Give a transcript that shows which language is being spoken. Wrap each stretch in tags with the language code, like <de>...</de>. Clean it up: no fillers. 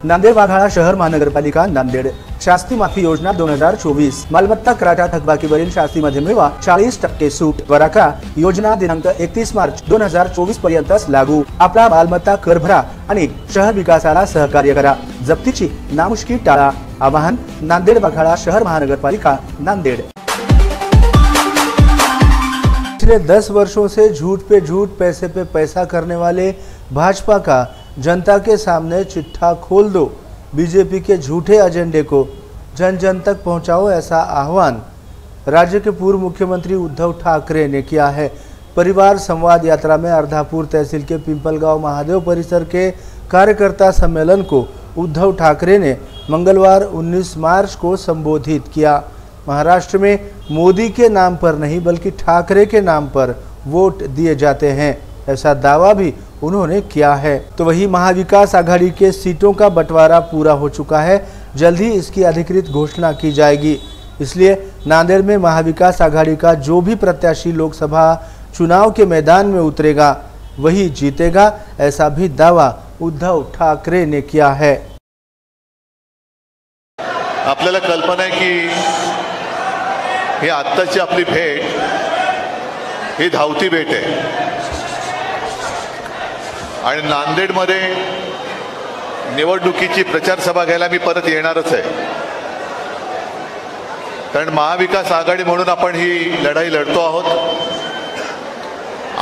<mr>नांदेड वाघाळा शहर महानगरपालिका नांदेड। शास्ती माफी योजना 2024 मालमत्ता कराच्या थकबाकीवरील शास्तीमध्ये मिळवा 40% सूट। वराका योजना दिनांक 31 मार्च 2024 पर्यंतच लागू। आपला मालमत्ता कर भरा आणि शहर विकासाला सहकार्य करा। जप्तीची नामुष्की टाळा। आवाहन नांदेड वाघाळा शहर महानगरपालिका नांदेड।</mr> <hi>पिछले 10 वर्षों से झूठ पे झूठ, पैसे पे पैसा करने वाले भाजपा का जनता के सामने चिट्ठा खोल दो। बीजेपी के झूठे एजेंडे को जन जन तक पहुंचाओ, ऐसा आह्वान राज्य के पूर्व मुख्यमंत्री उद्धव ठाकरे ने किया है। परिवार संवाद यात्रा में अर्धापुर तहसील के पिंपलगांव महादेव परिसर के कार्यकर्ता सम्मेलन को उद्धव ठाकरे ने मंगलवार 19 मार्च को संबोधित किया। महाराष्ट्र में मोदी के नाम पर नहीं बल्कि ठाकरे के नाम पर वोट दिए जाते हैं, ऐसा दावा भी उन्होंने किया है। तो वही महाविकास आघाड़ी के सीटों का बंटवारा पूरा हो चुका है, जल्द ही इसकी अधिकृत घोषणा की जाएगी। इसलिए नांदेड़ में महाविकास आघाड़ी का जो भी प्रत्याशी लोकसभा चुनाव के मैदान में उतरेगा वही जीतेगा, ऐसा भी दावा उद्धव ठाकरे ने किया है।</hi> <mr>आपल्याला कल्पना आहे की ही आत्ताची आपली भेट ही धावती भेट आहे आणि नांदेडमध्ये निवडणुकीची प्रचार सभा घ्यायला मी परत येणारच आहे, कारण महाविकास आघाडी म्हणून आपण ही लढाई लढतो आहोत।</mr>